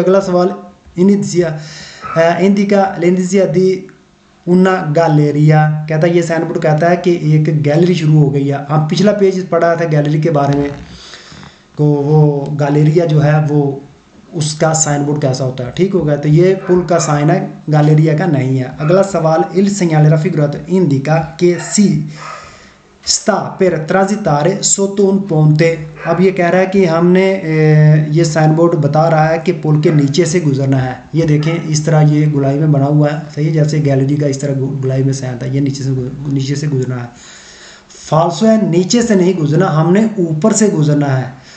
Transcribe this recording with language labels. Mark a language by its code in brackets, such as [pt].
[hi] अगला सवाल, [it] इंडिका दी उन्ना गैलेरिया, [hi] कहता है ये साइन बोर्ड कहता है कि एक गैलरी शुरू हो गई है। हम पिछला पेज पढ़ा था गैलरी के बारे में, तो वो गैलेरिया जो है वो उसका साइन बोर्ड कैसा होता है। ठीक हो गया, तो ये पुल का साइन है, गैलेरिया का नहीं है। अगला सवाल, [it] इल segnale raffigurato indica che si sta per transitare sotto un ponte। [hi] अब ये कह रहा है कि हमने ये साइन बोर्ड बता रहा है कि पुल के नीचे से गुजरना है। ये देखें इस तरह ये गुलाई में बना हुआ है, सही है, जैसे गैलरी का इस तरह गुलाई में साइन था, ये नीचे से गुजरना है। फाल्सो है, नीचे से नहीं गुजरना, हमने ऊपर से गुजरना है।